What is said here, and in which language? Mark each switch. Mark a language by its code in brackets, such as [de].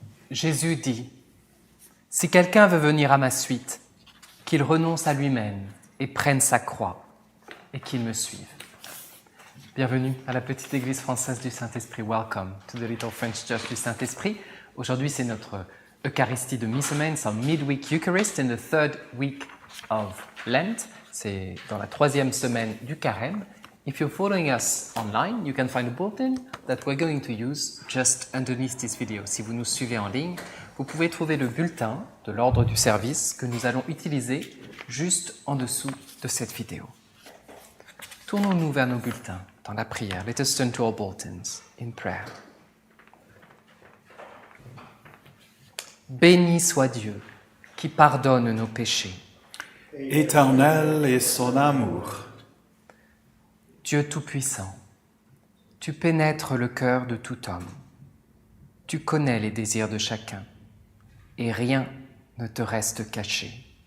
[fr] Jésus dit « Si quelqu'un veut venir à ma suite, qu'il renonce à lui-même et prenne sa croix et qu'il me suive. » Bienvenue à la petite église française du Saint-Esprit. [en] Welcome to the little French church du Saint-Esprit. [fr] Aujourd'hui, c'est notre Eucharistie de mi-semaine, c'est [en] midweek Eucharist in the third week of Lent. [fr] C'est dans la troisième semaine du Carême. [en] If you're following us online, you can find a bulletin that we're going to use just underneath this video. [fr] Si vous nous suivez en ligne, vous pouvez trouver le bulletin de l'ordre du service que nous allons utiliser juste en dessous de cette vidéo. Tournons-nous vers nos bulletins dans la prière. [en] Let us turn to our bulletins in prayer. [fr] Béni soit Dieu qui pardonne nos péchés. Éternel est son amour. Dieu Tout-Puissant, tu pénètres le cœur de tout homme. Tu connais les désirs de chacun et rien ne te reste caché.